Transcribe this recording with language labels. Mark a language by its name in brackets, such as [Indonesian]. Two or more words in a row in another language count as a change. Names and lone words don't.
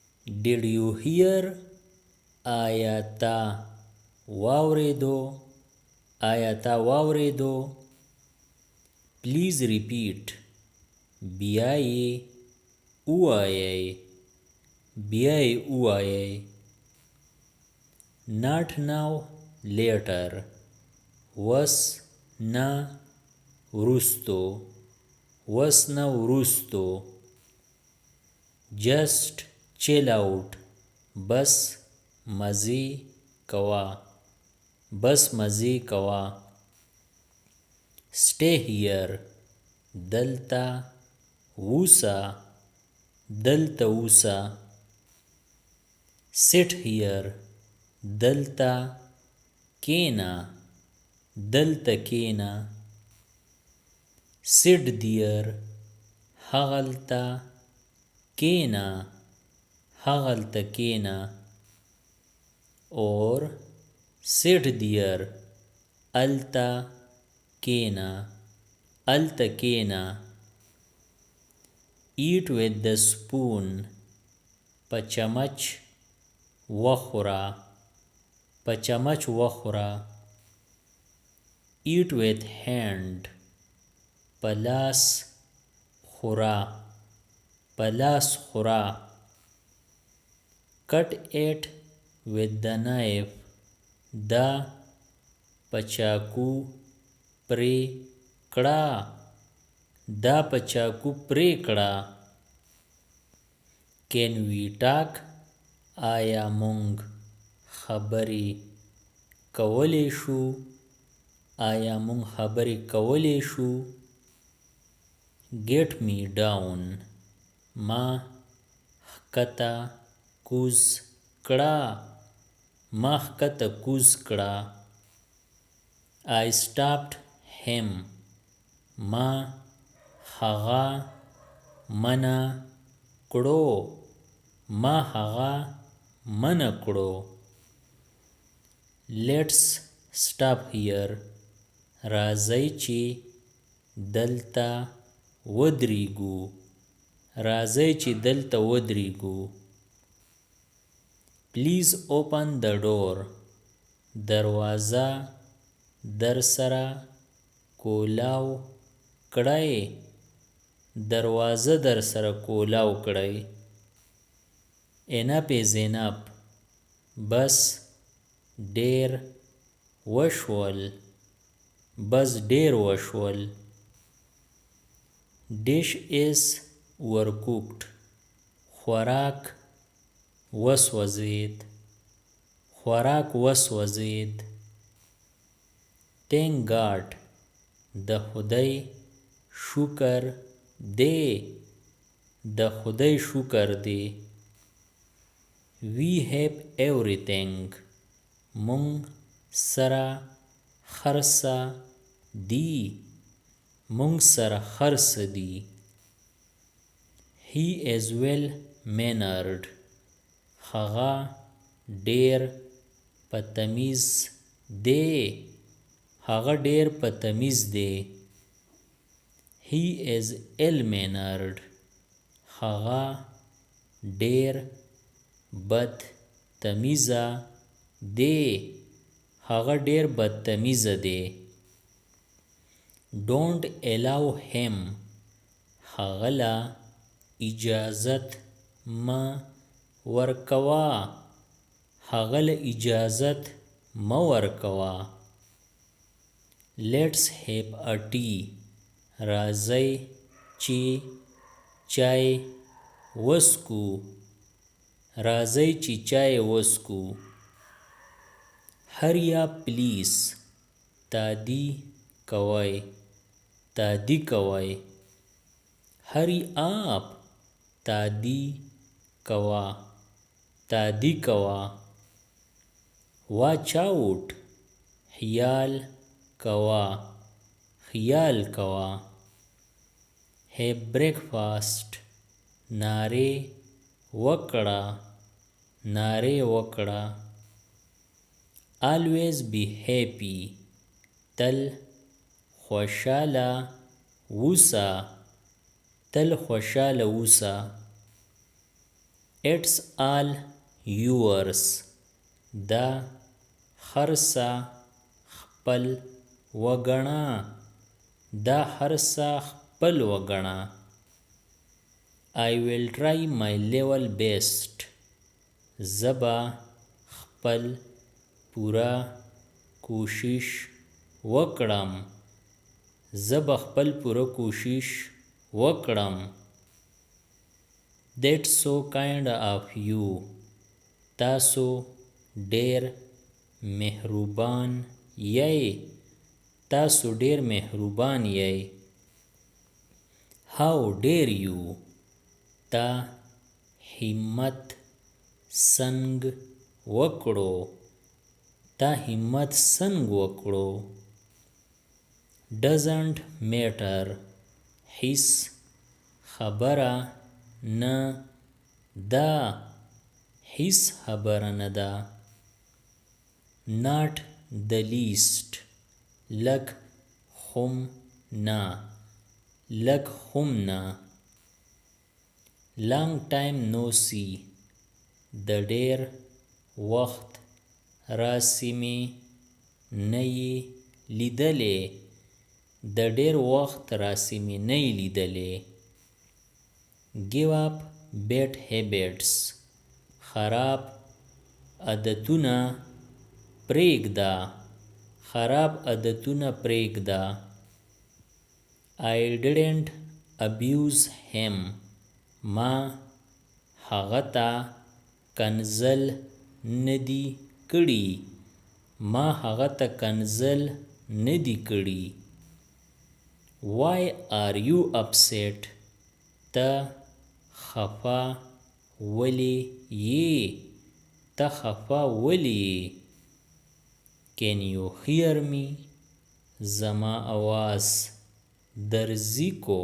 [English] Did you hear? [Pashto] آیا تا واوریدو؟ آیا تا واوریدو؟ [English] Please repeat. [Pashto] بیا یې ووایئ. بیا یې ووایئ. [English] Not now, later. [Pashto] وس نه وروستو. وس نه وروستو. [English] Just chill out. [Pashto] بس مزې کوه. بس مزې کوه. [English] Stay here. [Pashto] دلته اوسه. دلته اوسه. [English] Sit here. [Pashto] دلته کښېنه. دلته کښېنه. [English] Sit there. [Pashto] هغلته کښېنه. هغلته کښېنه. [English] Or sit there. [Pashto] الته کښېنه. الته کښېنه. [English] Eat with the spoon. [Pashto] په چمچ وخوره. په چمچ وخوره. [English] Eat with hand. [Pashto] په لاس خوره. په لاس خوره. [English] Cut it with the knife. [Pashto] دا په چاقو پرې کړه. دا په چاقو پرې کړه. [English] Can we talk? [Pashto] آیا مونږ خبرې کولی شو؟ آیا مونږ خبرې کولی شو؟ [English] Get me down. [Pashto] ما ښکته کوز کړه. ما ښکته کوز کړه. [English] I stopped him. [Pashto] ما هغه منع کړو. ما هغه منع کړو. [English] Let's stop here. [Pashto] راځئ چې دلته ودرېږو. راځئ چې دلته ودرېږو. [English] Please open the door. [Pashto] دروازه در سره کولاو کړئ. دروازه در سره کولاو کړئ. [English] Enough is enough. [Pashto] بس ډېر وشول. بس ډېر وشول. [English] Dish is overcooked. [Pashto] خوراک وسوځېد. خوراک وسوځېد. [English] Thank God. [Pashto] د خدای شکر دی. د خدای شکر دی. [English] We have everything. [Pashto] مونږ سره هر څه دي. مونږ سره هر څه دي. [English] He is well mannered. [Pashto] هغه ډېر په تمیز دی. هغه ډېر په تمیز دی. [English] He is ill mannered. [Pashto] هغه ډېر بد تمیزه دی. هغه ډېر بد تمیزه دی. [English] Don't allow him. [Pashto] هغه له اجازت مه ورکوه. هغه له اجازت مه ورکوه. [English] Let's have a tea. [Pashto] راځئ چې چای وڅښو. راځئ چې چای وڅښو. [English] Hurry up please. [Pashto] تادي کوئ. تادي کوئ. [English] Hurry up. [Pashto] تادي کوه. تادي کوه. [English] Watch out. [Pashto] خیال کوه. خیال کوه. [English] Have breakfast. [Pashto] نارې وکړه. نارې وکړه. [English] Always be happy. [Pashto] تل خوشاله اوسه. تل خوشاله اوسه. [English] It's all yours. [Pashto] دا هرڅه خپل وګڼه. دا هرڅه خپل وګڼه. [English] I will try my level best. [Pashto] زبا خپل پورا کوشش وکړم. زبا خپل پورا کوشش وکړم. [English] That's so kind of you. [Pashto] تاسو ډیر مهربان یی. تاسو ډیر مهربان یی. [English] How dare you. [Pashto] تا همت څنګ وکړو. تا همت څنګ وکړو. [English] Doesn't matter. [Pashto] هیڅ خبره نه ده. هیڅ خبره نه ده. [English] Not the least. [Pashto] لږ هم نه. لږ هم نه. [English] Long time no see. [Pashto] د ډیر وخت راسې مې نه یې لیدلې. د ډیر وخت راسې مې نه یې لیدلې. [English] Give up bad habits. [Pashto] خراب عادتونه پرېږده. خراب عادتونه پرېږده. [English] I didn't abuse him. [Pashto] ما هغه ته کنځل ندی کړي. ما هغه ته کنځل ندی کړي. [English] Why are you upset. [Pashto] ته خفه ولی یې. ته خفه ولی یې. [English] Can you hear me. [Pashto] زما آواز درځي کو.